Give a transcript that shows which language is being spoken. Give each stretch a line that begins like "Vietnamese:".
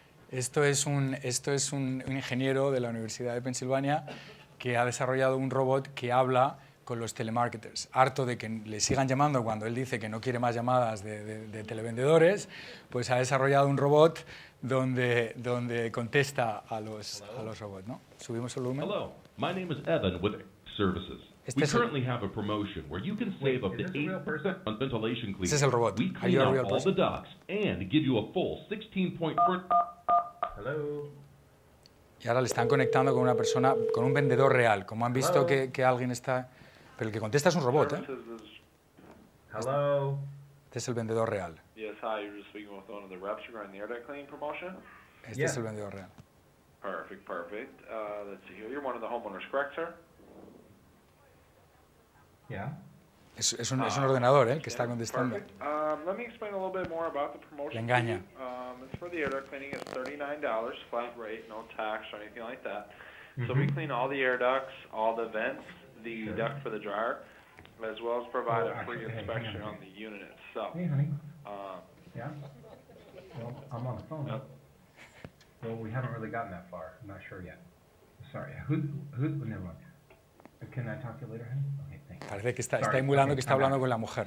Spanish: Esto es un ingeniero de la Universidad de Pensilvania que ha desarrollado un robot que habla con los telemarketers, harto de que le sigan llamando cuando él dice que no quiere más llamadas de televendedores, pues ha desarrollado un robot donde contesta a los robots, ¿no? Subimos el volumen.
English: Hello, my name is Evan with Services. We currently have a promotion where you can save up to 8% on ventilation cleaning.
Spanish: Ese es el robot.
English: We clean out all the ducts and give you a full 16-point... Hello.
Spanish: Y ahora le están conectando con una persona, con un vendedor real. Como han visto que alguien está... Pero el que contesta es un robot, ¿eh?
English: Hello.
Spanish: Este es el vendedor real.
English: Yes, hi, you're just speaking with one of the reps regarding the air duct cleaning promotion.
Spanish: Este es el vendedor real.
English: Perfect, perfect. Let's see here. You're one of the homeowners, correct, sir? Yeah.
Spanish: Es un ordenador, ¿eh? Que está contestando.
English: Perfect. Let me explain a little bit more about the promotion.
Spanish: Le engaña.
English: It's for the air duct cleaning. It's $39 flat rate, no tax or anything like that. So we clean all the air ducts, all the vents, the duct for the dryer, as well as provide a free inspection on the unit itself. Hey, honey. Yeah? Well, I'm on the phone. Yep. Well, we haven't really gotten that far. I'm not sure yet. Sorry. Who's never mind. Can I talk to you later, honey? Okay, thanks.
Spanish: Parece que está emulando que está hablando con la mujer.